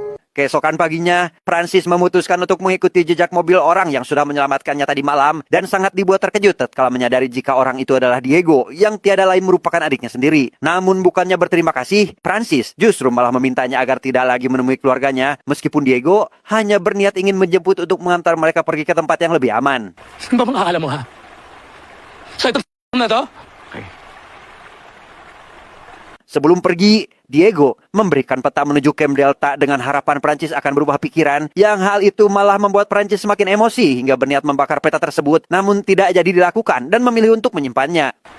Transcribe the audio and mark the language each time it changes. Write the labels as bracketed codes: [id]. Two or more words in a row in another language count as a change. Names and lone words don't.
[id] Keesokan paginya, Francis memutuskan untuk mengikuti jejak mobil orang yang sudah menyelamatkannya tadi malam dan sangat dibuat terkejut tatkala menyadari jika orang itu adalah Diego yang tiada lain merupakan adiknya sendiri. Namun bukannya berterima kasih, Francis justru malah memintanya agar tidak lagi menemui keluarganya meskipun Diego hanya berniat ingin menjemput untuk mengantar mereka pergi ke tempat yang lebih aman. [tl] Saan ba makakala mo, ha? Sa ito na to? Okay. [id] Sebelum pergi, Diego memberikan peta menuju Camp Delta dengan harapan Prancis akan berubah pikiran, yang hal itu malah membuat Prancis semakin emosi hingga berniat membakar peta tersebut, namun tidak jadi dilakukan dan memilih untuk menyimpannya.